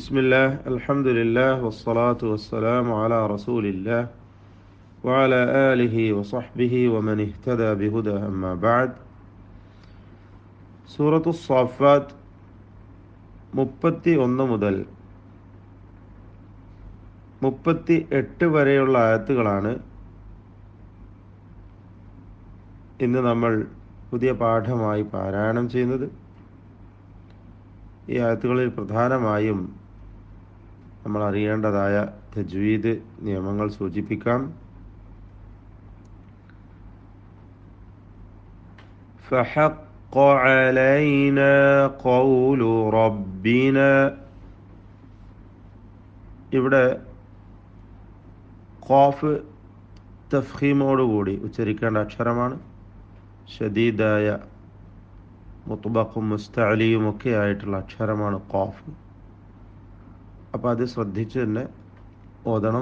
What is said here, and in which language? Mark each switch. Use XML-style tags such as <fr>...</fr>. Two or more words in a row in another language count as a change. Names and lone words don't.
<ar>بسم الله الحمد لله والصلاة والسلام على رسول الله وعلى آله وصحبه ومن اهتدى بهدى أما بعد سورة الصافات</ar> <ml>31 മുതൽ 38 വരെയുള്ള ആയത്തുകളാണ് ഇന്ന് നമ്മൾ പുതിയ പാഠമായി പാരായണം ചെയ്യുന്നത്. ഈ ആയത്തുകളിൽ പ്രധാനമായും നമ്മൾ അറിയേണ്ടതായ തജ്വീദ് നിയമങ്ങൾ സൂചിപ്പിക്കാം.</ml> <ar>فحق علينا قول ربنا.</ar> <ml>ഇവിടെ ഖാഫ് തഫ്ഖീമോടുകൂടി ഉച്ചരിക്കേണ്ട അക്ഷരമാണ്. ഷദീദായ മുത്ബഖും മുസ്തഅലിയും ഒക്കെ ആയിട്ടുള്ള അക്ഷരമാണ് ഖാഫ്. അപ്പോൾ അത് ശ്രദ്ധിച്ച് തന്നെ ഓതണം.</ml>